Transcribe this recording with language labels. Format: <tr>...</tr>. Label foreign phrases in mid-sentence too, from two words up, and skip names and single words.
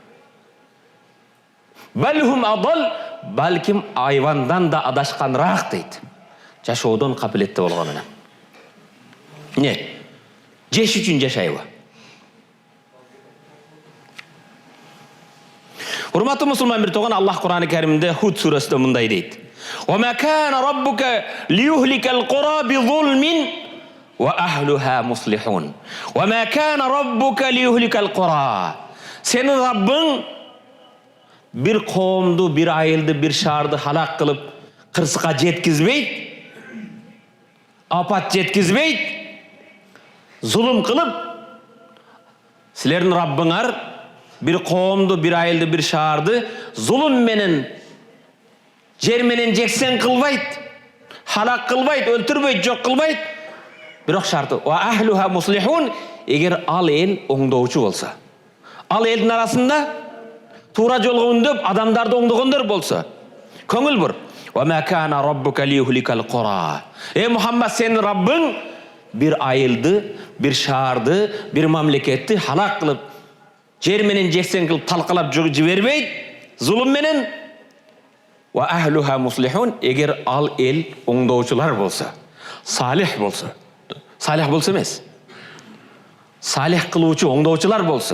<ar>بل هم أضل,</ar> <ky>балким айвандан да адашканраак дейт. Жашоодон капилетте болгон менен. Не? Жеш үчүн жашайбы? Урматтуу мусулман бир тууган, Аллах Кур'аны Каримде Худ сурасында мындай дейт:</ky> <ar>"وما كان ربك ليهلك القرى بظلم وأهلها مصلحون. وما كان ربك ليهلك القرى."</ar> <ky>Сенин Раббың бир коомду, бир айылды, бир шаарды халак кылып, кырсыкка жеткизбейт, апат жеткизбейт, зулум кылып. Силердин Раббыңар бир коомду, бир айылды, бир шаарды зулум менен, жер менен жексен кылбайт, халак кылбайт, өлтүрбөйт, жок кылбайт. Бирок шарты</ky> <ar>وأهلها مصلحون,</ar> <ky>эгер ал эл оңдоочу болсо, ал элдин арасында туура жолго үндөп адамдарды оңдогондор болсо, көңүл бур.</ky> <ar>وما كان ربك ليهلك القرى.</ar> <ky>Мухаммад, сенин Раббың бир айылды, бир шаарды, бир мамлекетти халак кылып, жер менен жексен кылып, талкалап жибербейт, зулум менен.</ky> <ar>وأهلها مصلحون,</ar> <ky>эгер ал эл оңдоочулар болсо, салих болсо, салих болсо эмес, салих кылуучу оңдоочулар болсо.</ky>